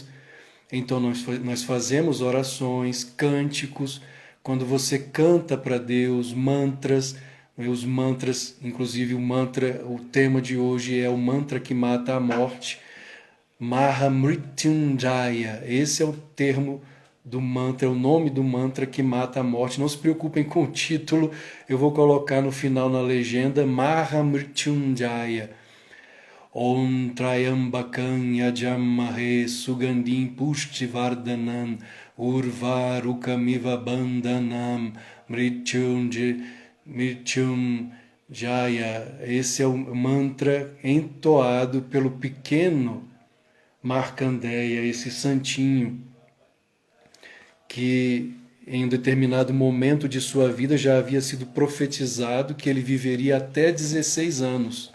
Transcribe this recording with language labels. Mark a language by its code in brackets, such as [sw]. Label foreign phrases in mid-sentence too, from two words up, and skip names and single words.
[pt] Então nós fazemos orações, cânticos, quando você canta para Deus, mantras, os mantras, inclusive o tema de hoje é o mantra que mata a morte, Mahamrityunjaya, esse é o termo do mantra, é o nome do mantra que mata a morte. Não se preocupem com o título, eu vou colocar no final na legenda, Mahamrityunjaya. [sa] Om Trayambakam Yajamahe Sugandim Pushtivardhanam Urvarukamiva Bandhanam Mrityunjaya. [pt] Esse é o mantra entoado pelo pequeno Markandeya, esse santinho que em um determinado momento de sua vida já havia sido profetizado que ele viveria até 16 anos.